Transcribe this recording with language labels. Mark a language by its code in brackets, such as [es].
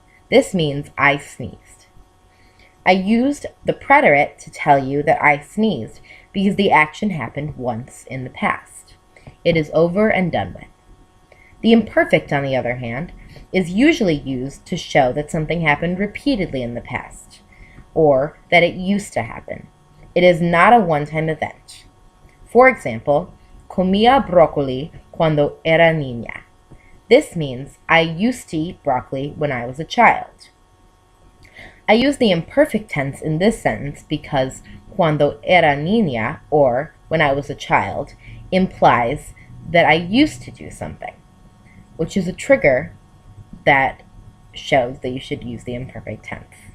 [en] This means I sneezed. I used the preterite to tell you that I sneezed because the action happened once in the past. It is over and done with. The imperfect, on the other hand, is usually used to show that something happened repeatedly in the past, or that it used to happen. It is not a one-time event. For example, [es] comía brócoli cuando era niña. [en] This means I used to eat broccoli when I was a child. I use the imperfect tense in this sentence because [es] cuando era niña, [en] or when I was a child, implies that I used to do something, which is a trigger that shows that you should use the imperfect tense.